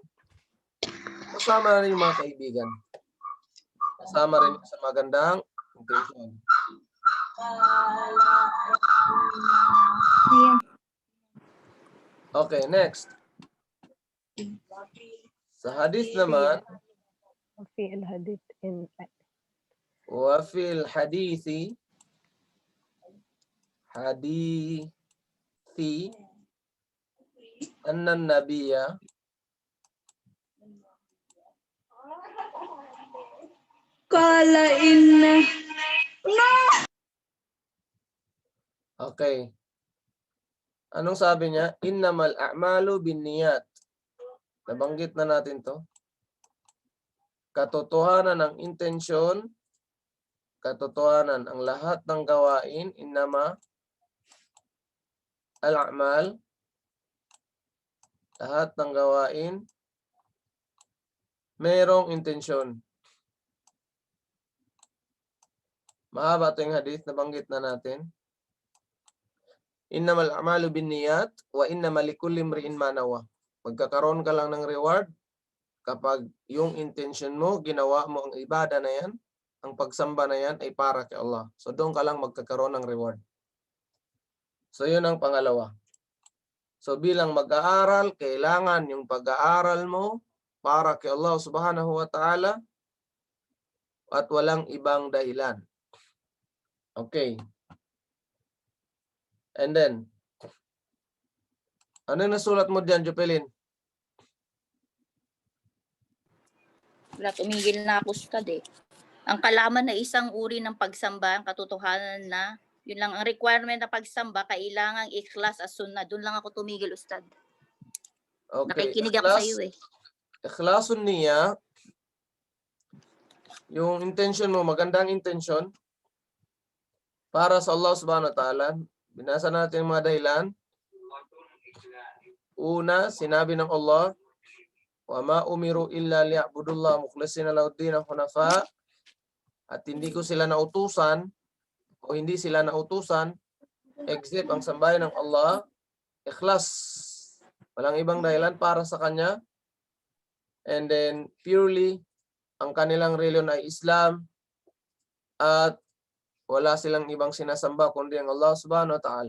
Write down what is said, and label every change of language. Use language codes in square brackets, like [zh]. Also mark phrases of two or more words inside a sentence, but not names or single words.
[tl] Kasama rin yung mga kaibigan. Kasama rin sa magandang intensyon. [en] Okay, next. [tl] Sa hadith naman, [ar] وفي الحديث إن وفي الحديث أن النبي قال إن [tl] Okay. Anong sabi niya? [ar] إنما الأعمال بالنيات. [tl] Nabanggit na natin to. Katotohanan ng intensyon, katotohanan ang lahat ng gawain, [ar] إنما الأعمال, [tl] lahat ng gawain, merong intensyon. Mahaba ito yung hadith, nabanggit na natin. [ar] إنما الأعمال بالنيات وإنما لكل امرئ ما نوى. [tl] Magkakaroon ka lang ng reward kapag yung intention mo, ginawa mo ang ibada na yan, ang pagsamba na yan ay para kay Allah. So doon ka lang magkakaroon ng reward. So yun ang pangalawa. So bilang mag-aaral, kailangan yung pag-aaral mo para kay [ar] الله سبحانه وتعالى [tl] at walang ibang dahilan. Okay. [en] And then, [tl] ano yung nasulat mo diyan, Jopelin? Wala, tumigil na ako, Ustad eh. Ang kalaman na isang uri ng pagsamba, ang katotohanan na, yun lang, ang requirement na pagsamba, kailangang ikhlas as sunnah. Doon lang ako tumigil, Ustad. Okay. Nakikinig ako sa iyo eh. Ikhlasun niya, yung intention mo, magandang intention, para sa [ar] الله سبحانه وتعالى. [tl] Binasa natin yung mga dahilan. Una, sinabi ng Allah, [ar] وما أمروا إلا ليعبدوا الله مخلصين له الدين حنفاء, [tl] at hindi ko sila nautusan o hindi sila nautusan except ang sambahin ng Allah ikhlas, walang ibang dahilan para sa kanya, and then purely ang kanilang reliyon ay Islam at wala silang ibang sinasamba kundi ang [ar] الله سبحانه وتعالى.